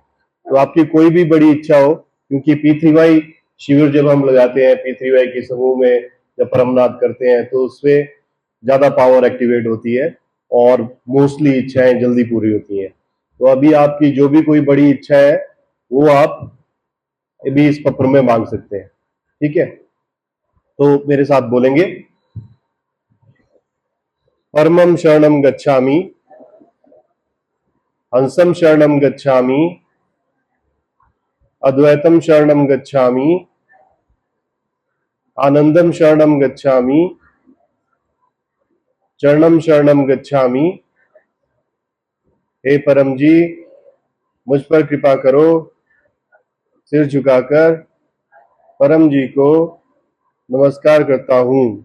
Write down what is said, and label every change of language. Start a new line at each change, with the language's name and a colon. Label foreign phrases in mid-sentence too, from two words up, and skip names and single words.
Hindi: तो आपकी कोई भी बड़ी इच्छा हो, क्योंकि P3Y शिविर जब हम लगाते हैं P3Y के समूह में जब परमनाथ करते हैं तो उसमें ज्यादा
English: power activate
Hindi: होती है और मोस्टली इच्छाएं जल्दी पूरी होती हैं। तो अभी आपकी जो भी कोई बड़ी इच्छा है वो आप अभी इस पत्र में मांग सकते हैं। ठीक है, तो मेरे साथ बोलेंगे,
Pali: परमं शरणं गच्छामि, हंसं शरणं गच्छामि, अद्वैतं शरणं गच्छामि, आनंदं शरणं गच्छामि, चरणं शरणं गच्छामि।
Hindi: हे परम जी, मुझ पर कृपा करो। सिर झुकाकर परम जी को नमस्कार करता हूं।